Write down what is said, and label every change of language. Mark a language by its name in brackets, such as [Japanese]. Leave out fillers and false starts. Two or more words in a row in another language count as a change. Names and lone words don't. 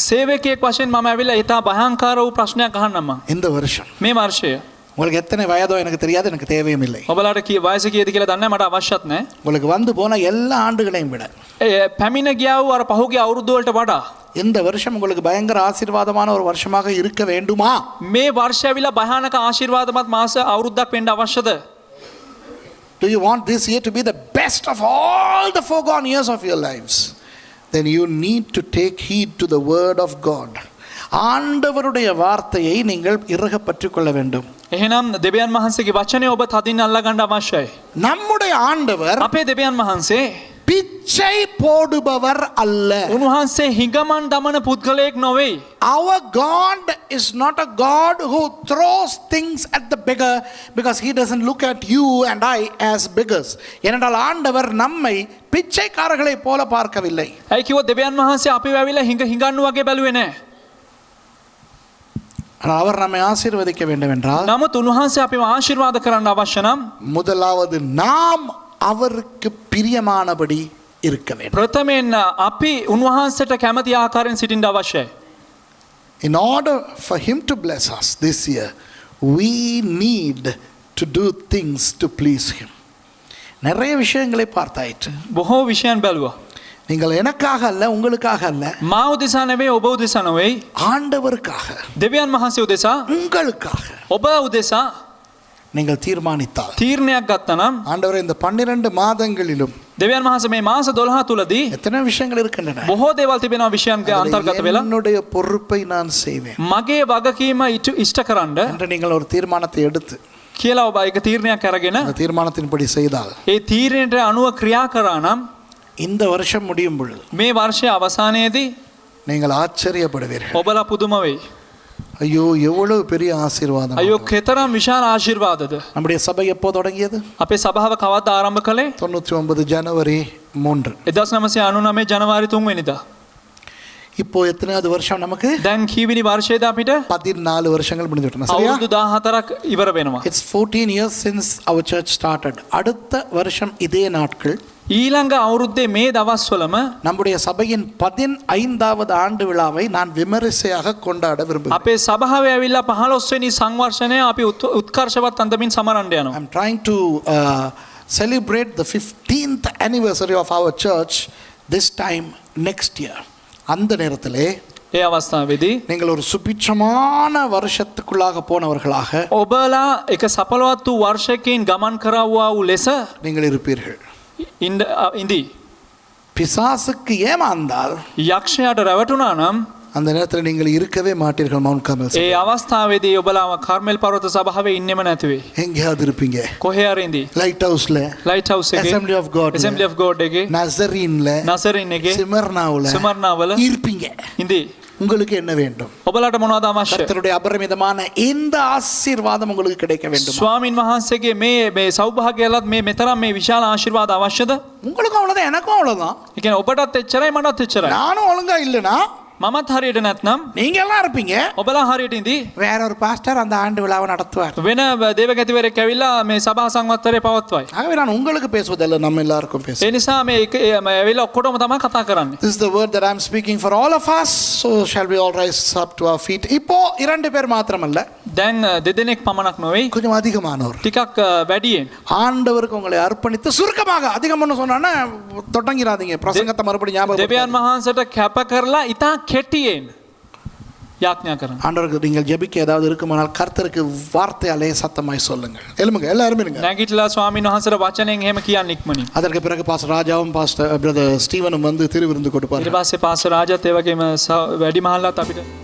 [Sinhala] සේවකයෙක් වශයෙන් මම ඇවිල්ලා ඊට භයංකාර වූ ප්‍රශ්නයක් අහන්නම් මම. [Tamil] இந்த வருஷம் [Sinhala] මේ වර්ෂය [Tamil] உங்களுக்கு எத்தனை வயதோ எனக்கு தெரியாது, எனக்கு தேவையும் இல்லை. [Sinhala] ඔබලාට වයස කීයද කියලා දන්නේ මට අවශ්‍යත් නැහැ. [Tamil] உங்களுக்கு வந்து போன எல்லா ஆண்டுகளையும் விட [Sinhala] පැමිණ ගියා වූ අර පහුගිය අවුරුද්ද වලට වඩා [Tamil] இந்த வருஷம் உங்களுக்கு பயங்கர ஆசீர்வாதமான ஒரு வருஷமாக இருக்க வேண்டுமா? [Sinhala] මේ වර්ෂය ඇවිල්ලා භයානක ආශිර්වාදමත් මාස අවුරුද්දක් වෙන්න අවශ්‍යද? [English] Do you want this year to be the best of all the foregone years of your lives? Then you need to take heed to the word of God. [Tamil] ஆண்டவருடைய வார்த்தையை நீங்கள் இறுக பற்றிக் கொள்ள வேண்டும். [Sinhala] එහෙනම් දෙවියන් වහන්සේගේ වචනය ඔබ තදින් අල්ලා ගන්න අවශ්‍යයි. [Tamil] நம்முடைய ஆண்டவர் [Sinhala] අපේ දෙවියන් වහන්සේ [Tamil] பிச்சை போடுபவர் அல்ல. [Sinhala] උන්වහන්සේ හිඟමන් දමන පුද්ගලයෙක් නොවේ. [English] Our God is not a God who throws things at the beggar because he doesn't look at you and I as beggars. [Tamil] ஏனென்றால் ஆண்டவர் நம்மை பிச்சைக்காரர்களை போல பார்க்கவில்லை. [Sinhala] ඇයි කිව්වොත් දෙවියන් වහන්සේ අපිව ඇවිල්ලා හිඟන්නු වගේ බැලුවේ නැහැ. [Tamil] ஆனால் அவர் நம்மை ஆசீர்வதிக்க வேண்டும் என்றால் [Sinhala] නමුත් උන්වහන්සේ අපිව ආශිර්වාද කරන්න අවශ්‍ය නම් [Tamil] முதலாவது நாம் அவருக்கு பிரியமானபடி இருக்க வேண்டும். [Sinhala] ප්‍රථමයෙන් අපි උන්වහන්සේට කැමති ආකාරයෙන් සිටින්න අවශ්‍යයි. [English] In order for him to bless us this year, we need to do things to please him. [Tamil] நிறைய விஷயங்களை பார்த்தாயிற்று. [Sinhala] බොහෝ විෂයන් බැලුවා. [Tamil] நீங்கள் எனக்காக அல்ல, உங்களுக்காக அல்ல, [Sinhala] මා උදෙසා නෙවෙයි ඔබ උදෙසා නෙවෙයි [Tamil] ஆண்டவருக்காக [Sinhala] දෙවියන් වහන්සේ උදෙසා [Tamil] உங்களுக்காக [Sinhala] ඔබ උදෙසා [Tamil] நீங்கள் தீர்மானித்தால் [Sinhala] තීරණයක් ගත්තා නම් [Tamil] ஆண்டவர் இந்த 12 மாதங்களிலும் [Sinhala] දෙවියන් වහන්සේ මේ මාස 12 තුලදී [Tamil] எத்தனை விஷயங்கள் இருக்கின்றன, [Sinhala] බොහෝ දේවල් තිබෙනවා විෂයන්ගේ අන්තර්ගත වෙලා [Tamil] என்னுடைய பொறுப்பை நான் செய்வேன் [Sinhala] මගේ වගකීම ඉෂ්ට කරන්න [Tamil] என்று நீங்கள் ஒரு தீர்மானத்தை எடுத்து [Sinhala] කියලා ඔබ ඒක තීරණයක් අරගෙන [Tamil] அந்த தீர்மானத்தின்படி செய்தால் [Sinhala] ඒ තීරණයට අනුව ක්‍රියා කරා නම් [Tamil] இந்த வருஷம் முடியும் பொழுது [Sinhala] මේ වර්ෂයේ අවසානයේදී [Tamil] நீங்கள் ஆச்சரியப்படுவீர்கள். [Sinhala] ඔබලා පුදුම වෙයි. [Tamil] ஐயோ எவ்வளவு பெரிய ஆசீர்வாதம். [Sinhala] අයියෝ කෙතරම් විශාල ආශිර්වාදද. [Tamil] நம்முடைய சபை எப்போ தொடங்கியது? [Sinhala] අපේ සභාව කවද්ද ආරම්භ කළේ? [Tamil] 99 ஜனவரி 3. [Sinhala] 1999 ජනවාරි 3 වෙනිදා. [Tamil] இப்போ எத்தனையாவது வருஷம் நமக்கு? [Sinhala] දැන් කීවෙනි වර්ෂයේද අපිට? [Tamil] 14 வருஷங்கள் முடிந்து விட்டன. சரியா? [Sinhala] අවුරුදු 14ක් ඉවර වෙනවා. [English] It's 14 years since our church started. [Tamil] அடுத்த வருஷம் இதே நாட்கள் [Sinhala] ඊළඟ අවුරුද්දේ මේ දවස්වලම [Tamil] நம்முடைய சபையின் 15வது ஆண்டு விழாவை நான் விமரிசையாக கொண்டாட விரும்புகிறேன். [Sinhala] අපේ සභාවේ ඇවිල්ලා 15 වෙනි සංවර්ෂණය අපි උත්කර්ෂවත් අන්දමින් සමරන්න යනවා. [English] I'm trying to celebrate the 15th anniversary of our church this time next year. [Tamil] அந்த நேரத்திலே [Sinhala] ඒ අවස්ථාවේදී [Tamil] நீங்கள் ஒரு சுபிட்சமான வருஷத்துக்குள்ளாக போனவர்களாக [Sinhala] ඔබලා එක සපලවත් වූ වර්ෂයකින් ගමන් කරවුවා වූ ලෙස [Tamil] நீங்கள் இருப்பீர்கள். [Sinhala] ඉඳී [Tamil] பிசாசுக்கு ஏமாந்தால் [Sinhala] යක්ෂයාට රැවටුණා නම් [Tamil] அந்த நேரத்தில் நீங்கள் இருக்கவே மாட்டீர்கள். மவுண்ட் கார்மெல் [Sinhala] ඒ අවස්ථාවේදී ඔබලාව කර්මෙල් පර්වත සභාවේ ඉන්නෙම නැති වෙයි. [Tamil] எங்கேயாவது இருப்பீங்க. [Sinhala] කොහේ හරි ඉඳී. [Tamil] லைட் ஹவுஸ்ல, [Sinhala] ලයිට් හවුස් එකේ, Assembly of God, Assembly of God එකේ, [Tamil] நசரீன்ல, [Sinhala] නසරින් එකේ, [Tamil] சிமர்னாவுல [Sinhala] ස්මර්නාවල [Tamil] இருப்பீங்க. [Sinhala] ඉඳී. [Tamil] உங்களுக்கு என்ன வேண்டும்? [Sinhala] ඔබලාට මොනවද අවශ්‍ය? [Tamil] கர்த்தருடைய அபரிமிதமான இந்த ஆசீர்வாதம் உங்களுக்கு கிடைக்க வேண்டும். [Sinhala] ස්වාමින් වහන්සේගේ මේ සෞභාග්‍යලත් මේ මෙතරම් මේ විශාල ආශිර්වාද අවශ්‍යද? [Tamil] உங்களுக்கும் அவ்வளவுதான், எனக்கும் அவ்வளவுதான். [Sinhala] ඒ කියන්නේ ඔබටත් එච්චරයි මටත් එච්චරයි. [Tamil] நானும் ஒழுங்கா இல்லைனா [Sinhala] මමත් හරියට නැත්නම් [Tamil] நீங்க எல்லாம் இருப்பீங்க. [Sinhala] ඔබලා හරියට ඉඳී. [Tamil] வேற ஒரு பாஸ்டர் அந்த ஆண்டு விழாவை நடத்துவார். [Sinhala] වෙන දේවගතිවරයෙක් ඇවිල්ලා මේ සභා සංවත්තරේ පවත්වයි. [Tamil] ஆகவே நான் உங்களுக்கு பேசுவதல்ல, நம்ம எல்லாருக்கும் பேசுவேன். [Sinhala] ඒ නිසා මේ ඇවිල්ලා ඔක්කොටම තමයි කතා කරන්නේ. [English] This is the word that I'm speaking for all of us. So shall we all rise up to our feet? [Tamil] இப்போ 2 பேர் மாத்திரமல்ல, [Sinhala] දැන් දෙදෙනෙක් පමණක් නොවේ, [Tamil] கொஞ்சம் அதிகமானவர் [Sinhala] ටිකක් වැඩියෙන් [Tamil] ஆண்டவருக்கு உங்களை அர்ப்பணித்து சுருக்கமாக அதிகம்னு சொன்னா தொடங்கிறாதீங்க. பிரசங்கத்தை மறுபடியும் ஞாபகம் [Sinhala] දෙවියන් වහන්සේට කැප කරලා ඉතා කෙටියෙන් යාඥා කරන්න. [Tamil] ஆண்டவருக்கு நீங்கள் ஜெபிக்க ஏதாவது இருக்குமானால் கர்த்தருக்கு வார்த்தையாலே சத்தமாய் சொல்லுங்கள். எழுமுங்க, எல்லாரும் இருங்க. [Sinhala] නැගිටලා ස්වාමීන් වහන්සේට වචනෙන් එහෙම කියන්න ඉක්මනින්. [Tamil] அதற்கு பிறகு பாஸ்டர் ராஜாவும் பாஸ்டர் பிரதர் ஸ்டீவனும் வந்து திருவிருந்து [Sinhala] ඊට [Tamil] கொடுப்பார்கள். [Sinhala] පස්සේ පාස්ටර් රාජත් ඒ වගේම වැඩි මහල්ලාත් අපිට